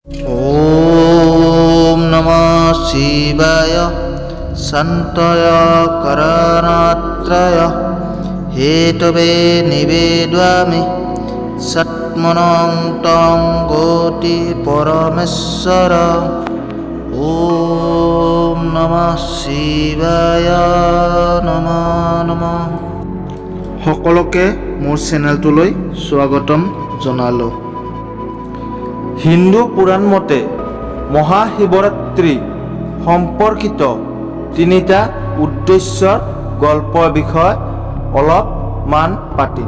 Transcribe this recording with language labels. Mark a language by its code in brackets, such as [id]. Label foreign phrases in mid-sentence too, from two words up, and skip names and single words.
[sa] ॐ नमः शिवाय सन्तय करणात्रय हेतवे निवेदयामि सत्मनं तं गोति परमेश्वर ॐ नमः शिवाय नमः [as] সকলোকে মোৰ চেনেলটোলৈ স্বাগতম জনালোঁ। হিন্দু পুৰাণ মতে মহাশিৱৰাত্ৰি সম্পৰ্কিত তিনিটা উদ্দেশ্যৰ গল্পৰ বিষয়ে অলপমান পাতিম।